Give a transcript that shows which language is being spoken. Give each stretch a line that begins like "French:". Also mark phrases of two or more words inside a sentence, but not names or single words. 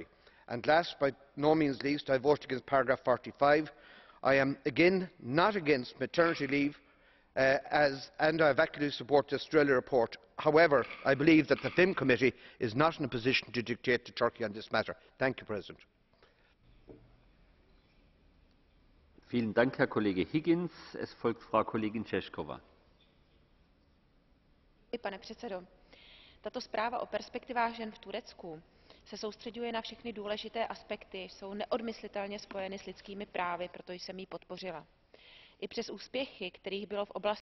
English: And last but no means least, I voted against paragraph 45. I am again not against maternity leave and I actively support the Australia report. However, I believe that the FEMM Committee is not in a position to dictate to Turkey on this matter. Thank you, President.
German: Vielen Dank, Herr Kollege Higgins. Es folgt Frau Kollegin Češková.
Czech: Pane předsedo, tato zpráva o perspektivách žen v Turecku se soustřeďuje na všechny důležité aspekty, jsou neodmyslitelně spojeny s lidskými právy, proto jsem ji podpořila. I přes úspěchy, kterých bylo v oblasti